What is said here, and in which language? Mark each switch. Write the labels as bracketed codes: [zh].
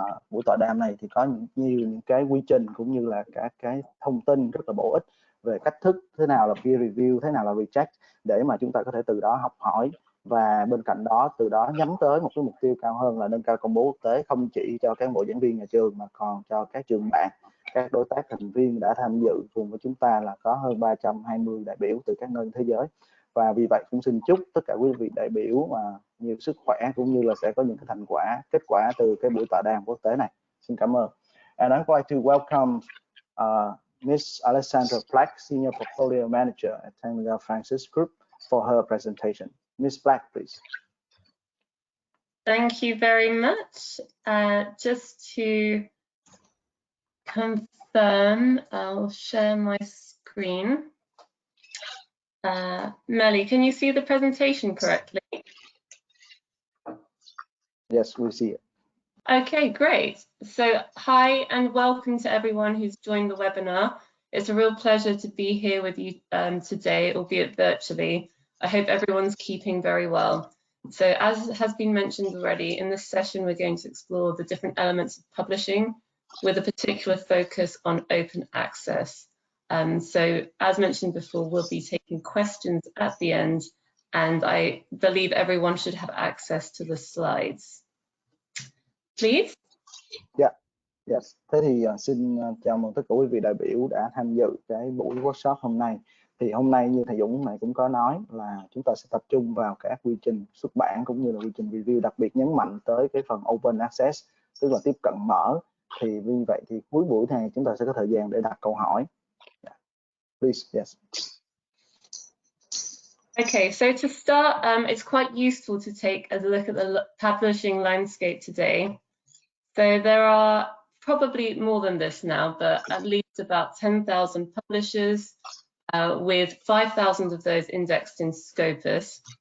[vi] buổi tọa đàm này thì có những cái quy trình cũng như là các cái thông tin rất là bổ ích về cách thức, thế nào là peer review, thế nào là reject, để mà chúng ta có thể từ đó học hỏi, và bên cạnh đó từ đó nhắm tới một cái mục tiêu cao hơn là nâng cao công bố quốc tế không chỉ cho cán bộ giảng viên nhà trường mà còn cho các trường bạn, các đối tác thành viên đã tham dự cùng với chúng ta là có hơn 320 đại biểu từ các nơi thế giới. Và vì vậy cũng xin chúc tất cả quý vị đại biểu mà nhiều sức khỏe cũng như là sẽ có những cái thành quả, kết quả từ cái buổi tọa đàm quốc tế này. Xin cảm ơn. [en] And I'd like to welcome Miss Alejandra, Senior Portfolio Manager at Taylor Francis Group, for her presentation. Miss Black, please. Thank you very much. Just to confirm, I'll share my screen. Melly, can you see the presentation correctly? Yes, we see it. Okay, great. So hi and welcome to everyone who's joined the webinar. It's a real pleasure to be here with you today, albeit virtually. I hope everyone's keeping very well. So as has been mentioned already, in this session we're going to explore the different elements of publishing with a particular focus on open access. So as mentioned before, we'll be taking questions at the end, and I believe everyone should have access to the slides. Please. Yeah. Yes. [vi] Thế thì xin chào mừng tất cả quý vị đại biểu đã tham dự cái buổi workshop hôm nay. Thì hôm nay như thầy Dũng này cũng có nói là chúng ta sẽ tập trung vào các quy trình xuất bản cũng như là quy trình review, đặc biệt nhấn mạnh tới cái phần open access, tức là tiếp cận mở. Thì vì vậy thì cuối buổi này chúng ta sẽ có thời gian để đặt câu hỏi. [en] Yeah. Please, yes. Okay, so to start, it's quite useful to take a look at the publishing landscape today. So there are probably more than this now, but at least about 10,000 publishers, with 5,000 of those indexed in Scopus.